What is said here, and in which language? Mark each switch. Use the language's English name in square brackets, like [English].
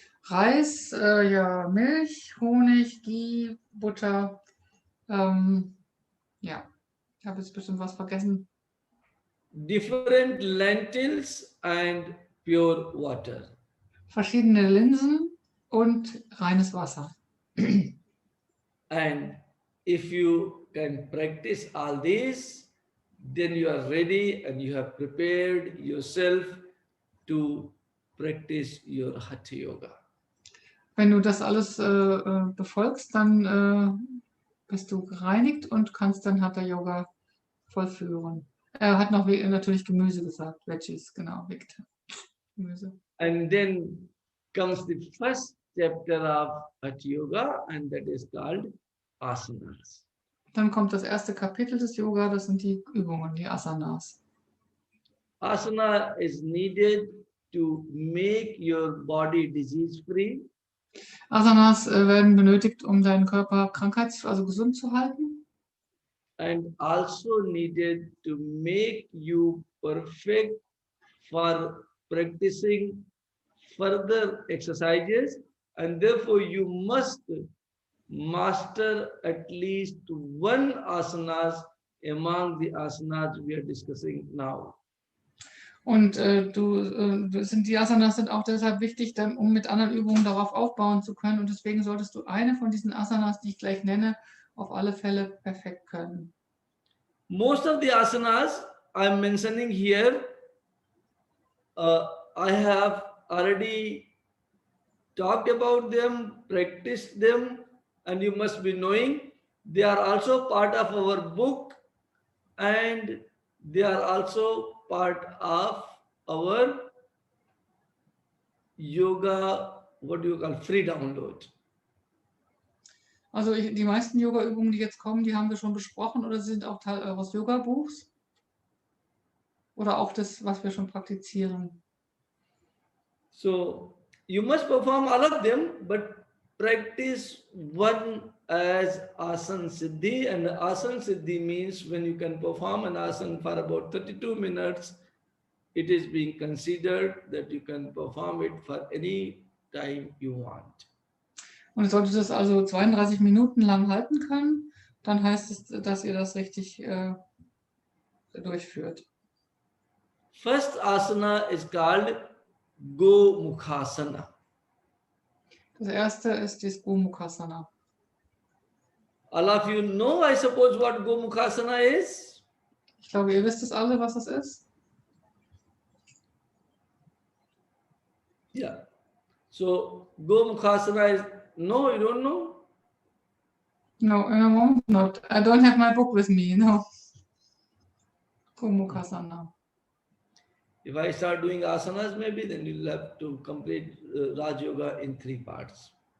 [German] Reis, Milch, Honig, Ghee, Butter, ja, Ich habe jetzt bestimmt was vergessen. [English] different lentils and pure water. [German] Verschiedene Linsen und reines Wasser. [English] And if you can practice all this, then you are ready and you have prepared yourself to practice your Hatha-Yoga. [German] Wenn du das alles befolgst, dann bist du gereinigt und kannst dann Hatha-Yoga vollführen. Er hat noch natürlich Gemüse gesagt, Veggies, genau, Gemüse. [English] And then comes the first chapter of Hatha-Yoga, and that is called asanas. [German] Dann kommt das erste Kapitel des Yoga, das sind die Übungen, die Asanas. [English] Asana is needed to make your body disease-free. [German] Asanas werden benötigt, um deinen Körper also gesund zu halten. [English] And also needed to make you perfect for practicing further exercises, and therefore you must master at least one asanas among the asanas we are discussing now. [German] Und die Asanas sind auch deshalb wichtig, um mit anderen Übungen darauf aufbauen zu können. Und deswegen solltest du eine von diesen Asanas, die ich gleich nenne, auf alle Fälle perfekt können. [English] Most of the asanas I'm mentioning here, I have already talked about them, practiced them, and you must be knowing they are also part of our book, and they are also part of our yoga, what do you call, free download. [German] Also die meisten Yoga-Übungen, die jetzt kommen, die haben wir schon besprochen oder sie sind auch Teil eures Yoga-Buchs? Oder auch das, was wir schon praktizieren? [English] So you must perform all of them, but practice one as asan siddhi, and asan siddhi means when you can perform an asan for about 32 minutes, it is being considered that you can perform it for any time you want. [German] Und solltet ihr das also 32 Minuten lang halten können, dann heißt es, dass ihr das richtig durchführt. [English] First asana is called Gomukhasana. [German] Das erste ist das Gomukhasana. [English] All of you know, I suppose, what Gomukhasana is? [German] Ich glaube, ihr wisst es alle, was das ist. [English] Yeah. So Gomukhasana is, no, you don't know? No, in a moment not. I don't have my book with me, no. Gomukhasana. If I start doing asanas, maybe then you'll have to complete Raj Yoga in 3 parts.